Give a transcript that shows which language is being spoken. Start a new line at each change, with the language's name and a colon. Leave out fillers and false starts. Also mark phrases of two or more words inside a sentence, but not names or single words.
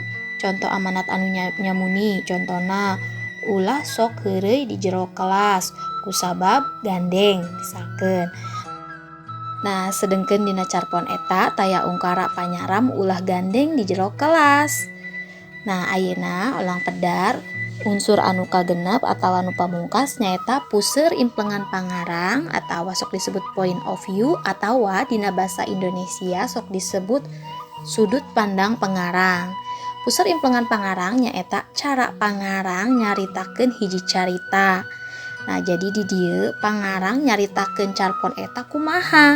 Sundanese: Contoh amanat anu nyamuni, contona ulah sok heureuy di jero kelas kusabab gandeng misalkeun. Nah, sedengkeun dina carpon eta taya ungkara panyaram ulah gandeng di jero kelas. Nah, ayeuna ulang pedar unsur anu kagenep atawa anu pamungkas nyaeta puseur implengan pangarang atawa sok disebut
English: point of view
Sundanese: atawa dina basa Indonesia sok disebut
Indonesian: sudut pandang
Sundanese: pangarang. Puseur implengan pangarang nyaeta cara pangarang nyaritakeun hiji carita. Nah, jadi di dieu pangarang nyaritakeun carpon eta kumaha.